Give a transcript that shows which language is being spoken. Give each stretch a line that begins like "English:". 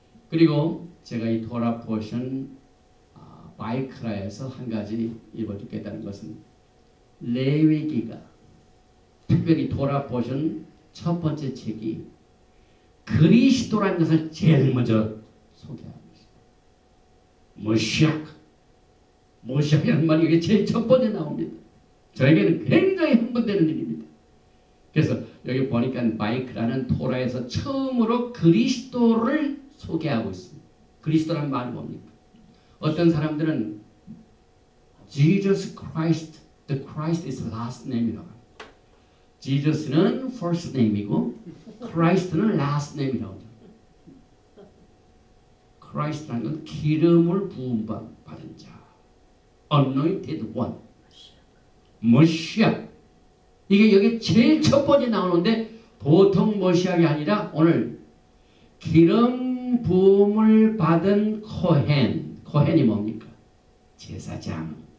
Korean: 그리고 제가 이 토라 포션 바이크라에서 한 가지 읽어주겠다는 것은 레위기가 특별히 토라 포션 첫 번째 책이 그리스도라는 것을 제일 먼저 소개하고 있습니다. 모시아이라는 말이 이게 제일 첫 번째 나옵니다. 저에게는 굉장히 흥분되는 일입니다. 그래서 여기 보니까 바이크라는 토라에서 처음으로 그리스도를 소개하고 있습니다. 그리스도라는 말이 뭡니까? 어떤 사람들은
English: Jesus Christ, the Christ is last name이라고 합니다.
Korean: Jesus는 first name이고 Christ는 last name이라고 합니다. Christ라는 건 기름을 부음 받은 자,
English: anointed one,
Korean: 머시아. 이게 여기 제일 첫 번째 나오는데 보통 머시아가 아니라 오늘 기름 부음을 받은 코헨이 뭡니까? 제사장.